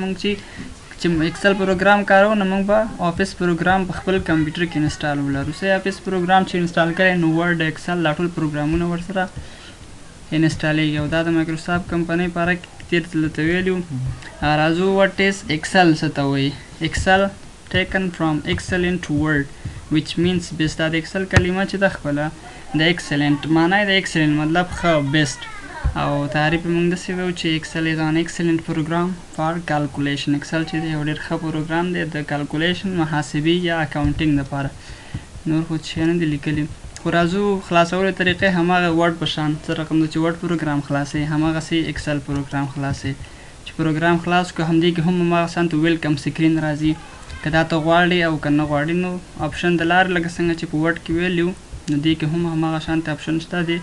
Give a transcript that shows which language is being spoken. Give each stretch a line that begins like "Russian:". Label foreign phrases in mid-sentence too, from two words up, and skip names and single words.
Pashto: موږ چې ایکسل پروګرام کاروو نو موږ به آفیس پروګرام په خپل کمپیوټر کې انسټال ولرو. سه آفیس پروګرام چې انسټال کړی نو ورډ، ایکسل دا ټول پروګرامونه ورسره انسټالیږي، او دا د مایکروسافټ کمپنۍ په اړه کې تېر ځل ته ویلي وو. راځو
English: what is
Pashto: ایکسل څه ته وایي.
English: ایکسل taken from excellent word which means best.
Pashto: دا د ایکسل کلمه چې د خپله د excellent معنی د excellent مطلب ښه، best، او تعریف یې موږ داسې وایو چې ایکسل
English: is an excellent program for calculation.
Pashto: ایکسل چې دی یو ډېر ښه پروګرام دی د کالکولیشن، محاسبې یا اکاونټینګ دپاره. نور خو څه نه دي لیکلي، خو راځو خلاصولو طریقې هماغه ورډ په شان څه رقم ده چې ورډ پروګرام خلاصوي، هماغسې ایکسل پروګرام خلاصوي. چې پروګرام خلاص کړو همدې کې هم هماغه شان ته
English: welcome screen
Pashto: راځي، که دا ته غواړې او که نه غواړې نو آپشن د لارې لکه څنګه چې په ورډ کې ویلي وو نو دې کې هم هماغه شانته آپشن شته دی.